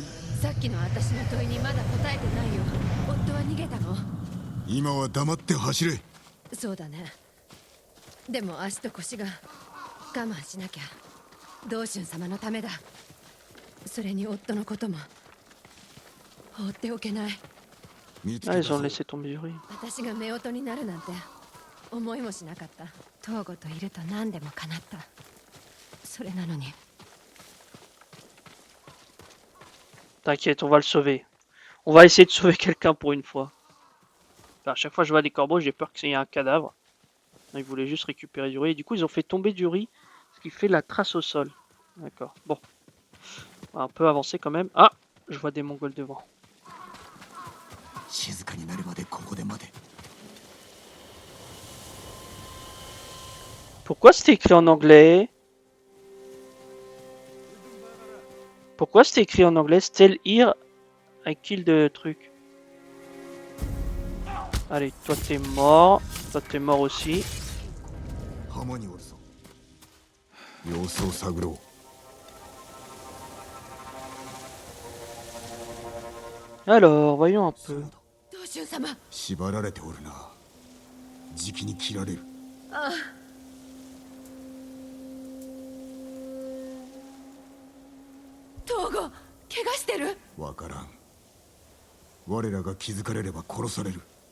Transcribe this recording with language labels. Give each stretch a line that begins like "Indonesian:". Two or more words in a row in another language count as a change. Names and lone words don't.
Japanese: さっきの私の問いにまだ答えてないよ。夫は逃げたの？今は黙って走れ。そうだね。でも足と腰が我慢しなきゃ。道春様のためだ。それに夫のことも放っておけない。
French: Ah, ils ont laissé tomber Yuri.
Japanese: 私が夫婦になるなんて思いもしなかった。東郷といると何でも叶った。それなのに。
French: T'inquiète, on va le sauver. On va essayer de sauver quelqu'un pour une fois. Enfin, à chaque fois que je vois des corbeaux, j'ai peur qu'il y ait un cadavre. Ils voulaient juste récupérer du riz. Et du coup, ils ont fait tomber du riz, ce qui fait la trace au sol. D'accord. Bon. On va un peu avancer quand même. Ah, je vois des Mongols devant. Pourquoi c'était écrit en anglais? Pourquoi c'était écrit en anglais?
English: Still here, I kill
French: de truc. Allez, toi t'es mort. Toi t'es mort aussi. Alors, voyons un peu.
Japanese: 縛られておるな。じきに切られる。ああ。東郷、怪我してる？わからん。我らが気づかれれば殺される。